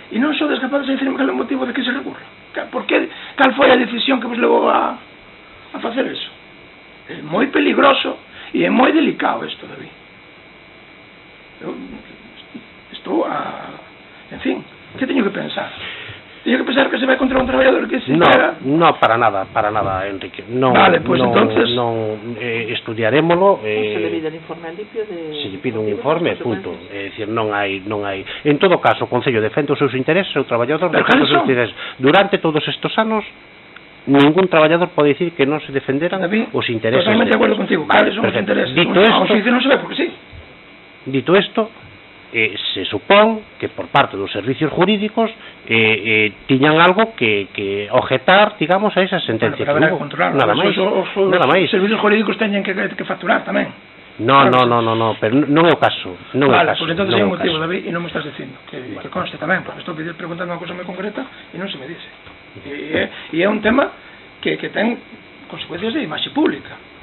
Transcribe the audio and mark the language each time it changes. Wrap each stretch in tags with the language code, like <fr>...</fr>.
<gl>E non sodes capaces de dicirme cal é o motivo de que se recorre. Por que, cal foi a decisión que vos levou a facer eso? É moi peligroso e é moi delicado isto, David. Eu estou en fin, que teño que pensar? Teño que pensar que se vai contra un traballador que se pega...</gl> <es>No, para nada, Enrique. Vale, pues entonces...</es> <gl>Estudiarémolo...</gl> <es>Se le pide el informe limpio de...</es> <gl>Se lle pide un informe, punto. É dicir, non hai... En todo caso, o Concello defende os seus intereses, o traballador defende os seus intereses. Durante todos estes anos, ningún traballador pode dicir que non se defenderan os intereses. Totalmente de acordo contigo, vale, son os intereses. Dito isto, non se ve porque sí. Dito isto, se supón que por parte dos servicios jurídicos tiñan algo que objetar, digamos, a esa sentencia.</gl> <es>Pero habrá que controlarlo.</es> <gl>Nada máis. Os servicios jurídicos teñen que facturar tamén. No, pero non é o caso. Vale, pois entón é un motivo, David, e non me estás dicindo que conste tamén, porque estou preguntando unha cousa moi concreta e non se me dice. E é un tema que ten consecuencias de imaxe pública.</gl>